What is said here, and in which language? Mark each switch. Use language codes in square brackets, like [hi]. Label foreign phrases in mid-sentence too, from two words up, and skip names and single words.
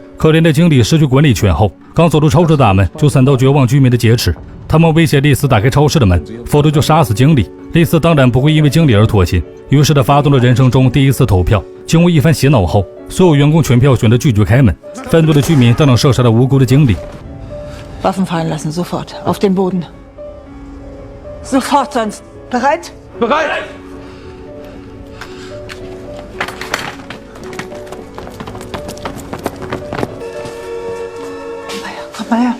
[zh] 可怜的经理失去管理权后，刚走出超市大门就惨遭绝望居民的劫持。他们威胁丽丝打开超市的门，否则就杀死经理。丽丝当然不会因为经理而妥协，于是他发动了人生中第一次投票。经过一番洗脑后，所有员工全票选择拒绝开门。愤怒的居民当场射杀了无辜的经理。 [de] Waffen fallen lassen, sofort. Auf den Boden. Sofort, sonst. Bereit? Bereit! Komm mal her.